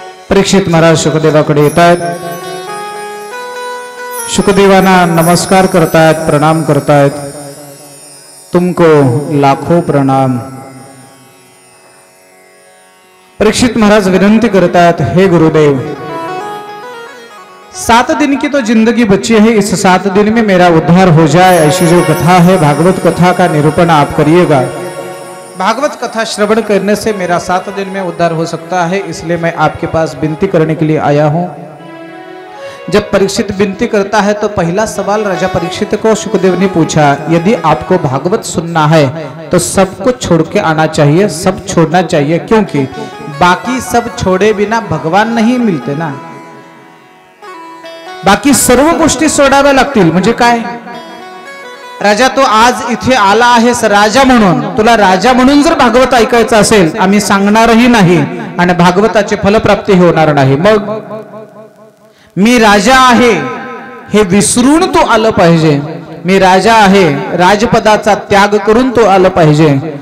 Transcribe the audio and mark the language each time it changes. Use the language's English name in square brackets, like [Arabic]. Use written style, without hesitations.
[Marathi] परीक्षित महाराज शुकदेवाकडे येतात, शुकदेवांना नमस्कार करतायत, प्रणाम करतायत, [Hindi] तुमको लाखों प्रणाम। [Marathi] परीक्षित महाराज विनंती करतायत, [Hindi] हे गुरुदेव, 7 दिन की तो जिंदगी बची है, इस 7 दिन में मेरा उद्धार हो जाए, ऐसी जो कथा है भागवत कथा का निरूपण आप करिएगा। भागवत कथा श्रवण करने से मेरा 7 दिन में उद्धार हो सकता है, इसलिए मैं आपके पास विनती करने के लिए आया हूं। जब परीक्षित विनती करता है तो पहला सवाल राजा परीक्षित को शुकदेव ने पूछा, यदि आपको भागवत सुनना है तो सब कुछ छोड़ के आना चाहिए, सब छोड़ना चाहिए, क्योंकि बाकी सब छोड़े बिना भगवान नहीं मिळते ना। [Marathi] बाकी सर्व गोष्टी सोडाव्या लागतील, म्हणजे काय? राजा तो आज इथे आला आहेस राजा म्हणून, तुला राजा म्हणून जर भागवत ऐकायचं असेल आम्ही सांगणारही नाही आणि भागवताची फलप्राप्ती होणार नाही। मग मी राजा आहे हे विसरून तो आलं पाहिजे, मी राजा आहे राजपदाचा त्याग करून तो आलं पाहिजे।